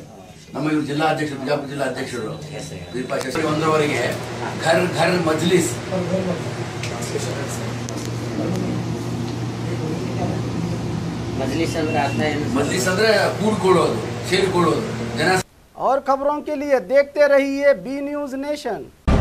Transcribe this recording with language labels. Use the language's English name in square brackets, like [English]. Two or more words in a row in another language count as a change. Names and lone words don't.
[Kannada] ನಮ್ಮ ಇವರು ಜಿಲ್ಲಾ ಅಧ್ಯಕ್ಷರು, ಬಿಜಾಪುರ ಜಿಲ್ಲಾ ಅಧ್ಯಕ್ಷರು 1ರವರೆಗೆ [Hindi] घर घर मजलिस [Kannada] ಮಜ್ಲಿಸ್ ಅಂದ್ರೆ ಕೂಡ್ಕೊಳ್ಳೋದು, ಸೇರಿಕೊಳ್ಳೋದು, ಜನ [Hindi] और खबरों के लिए देखते रहिए बी न्यूज़ नेशन।